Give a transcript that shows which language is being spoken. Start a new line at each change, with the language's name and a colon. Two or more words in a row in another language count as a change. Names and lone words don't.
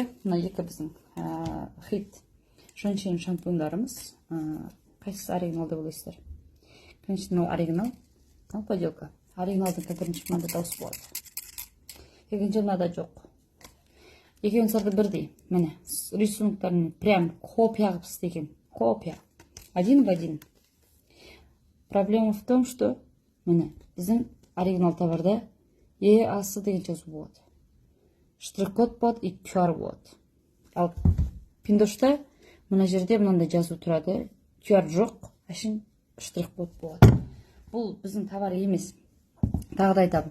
Kazakh: Мына екі біздің
Russian: хит женщина
Kazakh: шампуньдарымыз. Қайсысы оригинал деп ойлайсыздар? Конечно, мынау оригинал, мынау поделка. Оригиналдың бірінші мынада дауыс болады. Екінші мынада жоқ. Екеуінің сырты бірдей. Міне, рисунктарын
Russian: прям копия
Kazakh: қылып істеген.
Russian: Копия. Один в один. Проблема в том, что
Kazakh: міне, біздің оригинал товарда асы деген жазу болады. Штрих-код болады и QR болады. Ал Пиндошта мына жерде мынандай жазу тұрады. QR жоқ, әшін штрих-код болады. Бұл біздің товар емес. Тағы да айтамын.